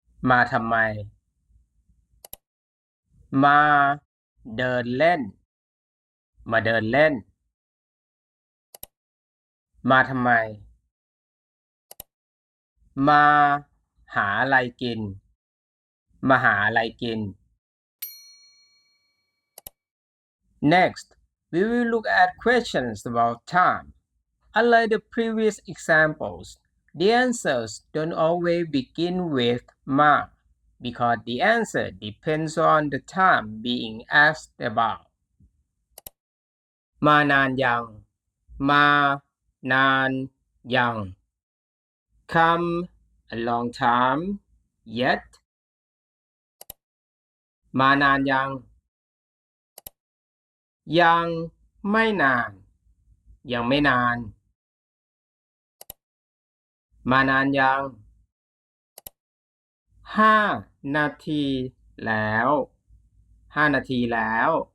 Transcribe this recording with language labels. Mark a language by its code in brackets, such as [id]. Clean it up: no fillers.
[th] มาทำไม มาเดินเล่น มาเดินเล่น มาทำไม มาหาอะไรกิน มาหาอะไรกิน [en] Next, we will look at questions about time. Unlike the previous examples, the answers don't always begin with ma because the answer depends on the time being asked about. [th] มานานยังมานานยัง [en] Come a long time yet [th] มานานยังยังไม่นานยังไม่นานมานานยัง5 นาทีแล้ว5 นาทีแล้ว